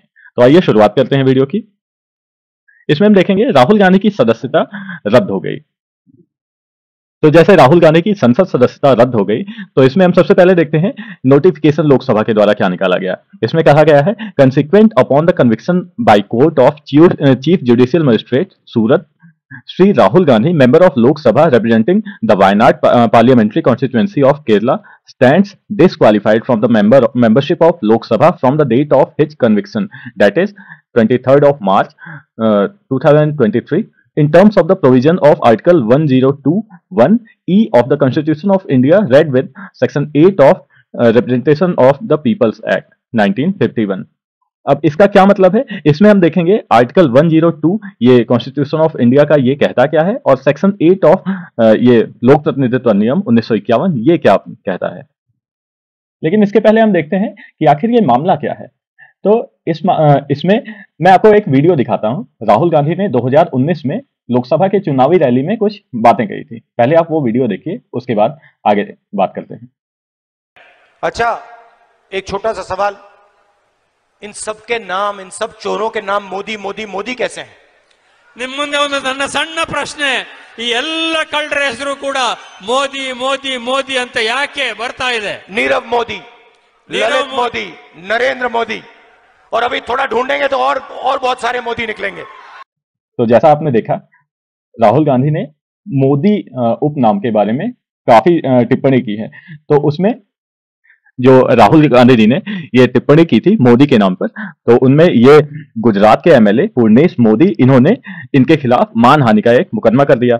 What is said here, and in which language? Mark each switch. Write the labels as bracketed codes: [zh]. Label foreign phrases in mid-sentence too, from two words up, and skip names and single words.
[hi] तो आइए शुरुआत करते हैं वीडियो की। इसमें हम देखेंगे राहुल गांधी की सदस्यता रद्द हो गई। तो जैसे राहुल गांधी की संसद सदस्यता रद्द हो गई, तो इसमें हम सबसे पहले देखते हैं नोटिफिकेशन लोकसभा के द्वारा क्या निकाला गया। इसमें कहा गया है, [en] consequent upon the conviction by Court of Chief Judicial Magistrate Surat, Shri Rahul Gandhi, member of Lok Sabha representing the Wayanad parliamentary constituency of Kerala, stands disqualified from the membership of Lok Sabha from the date of his conviction, that is 23rd of March 2023, in terms of the provision of Article 1021E of the Constitution of India, read with Section 8 of Representation of the People's Act 1951। [hi] अब इसका क्या मतलब है, इसमें हम देखेंगे आर्टिकल 102 ये कॉन्स्टिट्यूशन ऑफ इंडिया का ये कहता क्या है, और [en] Section 8 of [hi] ये लोक प्रतिनिधित्व नियम 1951 ये क्या कहता है। लेकिन इसके पहले हम देखते हैं कि आखिर ये मामला क्या है। तो इसमें मैं आपको एक वीडियो दिखाता हूं। राहुल गांधी ने 2019 में लोकसभा के चुनावी रैली में कुछ बातें कही थी। पहले आप वो वीडियो देखिए, उसके बाद आगे बात करते हैं। अच्छा, एक छोटा सा सवाल, इन सब के नाम, इन सब चोरों के नाम मोदी मोदी मोदी कैसे हैं? [kn] ನಿಮ್ಮ ಮುಂದೆ ಒಂದು ನನ್ನ ಸಣ್ಣ ಪ್ರಶ್ನೆ, ಈ ಎಲ್ಲ ಕಳ್ಳರ ಹೆಸರು ಕೂಡ ಮೋದಿ ಮೋದಿ ಮೋದಿ ಅಂತ ಯಾಕೆ ಬರ್ತಾ ಇದೆ? [hi] नीरव मोदी, ललित मोदी, नरेंद्र मोदी, और अभी थोड़ा ढूंढेंगे तो और बहुत सारे मोदी निकलेंगे। तो जैसा आपने देखा, राहुल गांधी ने मोदी उपनाम के बारे में काफी टिप्पणी की है। तो उसमें जो राहुल गांधी जी ने ये टिप्पणी की थी मोदी के नाम पर, तो उनमें ये गुजरात के एमएलए पूर्णेश मोदी, इन्होंने इनके खिलाफ मानहानि का एक मुकदमा कर दिया।